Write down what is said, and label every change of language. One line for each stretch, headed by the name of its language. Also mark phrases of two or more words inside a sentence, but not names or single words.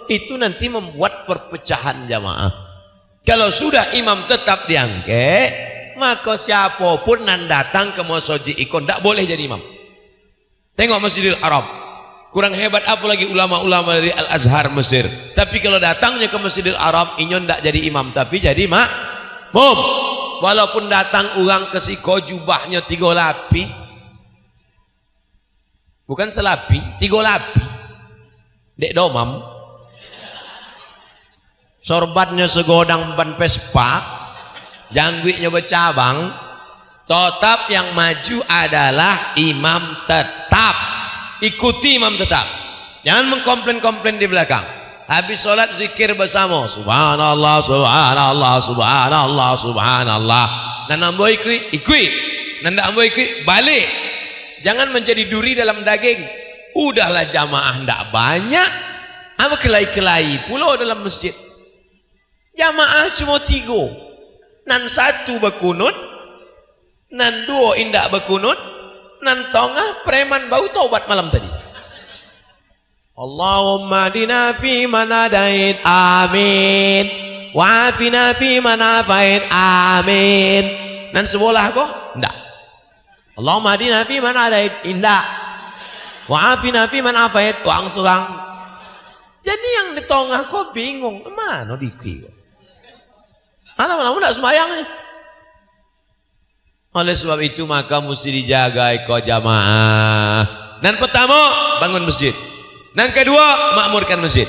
Indonesian: Itu nanti membuat perpecahan jamaah. Kalau sudah imam tetap diangkat, maka siapapun yang datang ke masjid ikon tak boleh jadi imam. Tengok Masjidil Haram, kurang hebat apa lagi ulama-ulama dari Al-Azhar Mesir. Tapi kalau datangnya ke Masjidil Haram, inyon tak jadi imam, tapi jadi makmum. Walaupun datang orang ke siko jubahnya 3 lapi, bukan selapi, 3 lapi,
Minangkabau: dek domam,
Indonesian: sorbatnya segodang ban Vespa, jangguiknya bercabang, tetap yang maju adalah imam tetap. Ikuti imam tetap. Jangan mengkomplain-komplain di belakang. Habis sholat zikir bersama,
Arabic: سبحان الله، سبحان الله، سبحان الله، سبحان الله.
Minangkabau: Dan ambo ikui, dan ambo ikui balik.
Indonesian: Jangan menjadi duri dalam daging. Udahlah jamaah ndak banyak, apa kelai-kelai pula dalam masjid. Jamaah cuma 3.
Minangkabau: Nan 1 berkunut, nan 2 indak berkunut, nan tengah preman bau taubat malam tadi.
Arabic: اللهم اهدنا في من هديت، آمين. وعافنا في من عافيت، آمين.
Minangkabau: Nan sebelah kok? Enggak.
Arabic: اللهم اهدنا في من هديت, indak. وعافنا في من عافيت,
Minangkabau: wang surang.
Indonesian: Jadi yang di tengah kok bingung, mana dikira? Anak-anak tidak sembahyang. Oleh sebab itu maka mesti dijaga ikut jamaah. Dan pertama bangun masjid. Dan kedua makmurkan masjid.